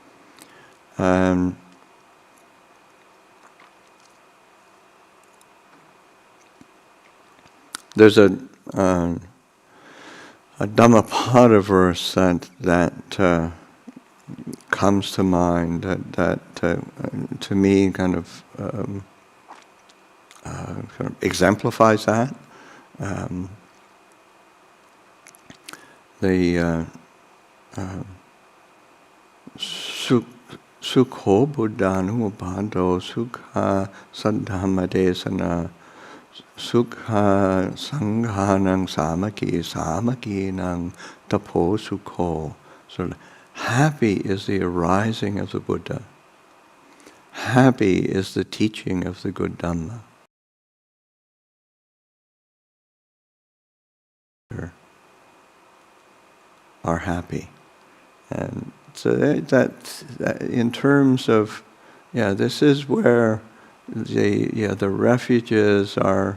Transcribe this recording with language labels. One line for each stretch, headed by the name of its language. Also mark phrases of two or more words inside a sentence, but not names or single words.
English: There's a Dhammapada verse that comes to mind that to me kind of exemplifies that.
Pali: The Sukho Buddhanumubhado Sukha Saddhammadesana Sukha Sanghanang Samakinang Tapo Sukho.
English: So happy is the arising of the Buddha. Happy is the teaching of the good Dhamma. Are happy. And so that in terms of, this is where the refuges are.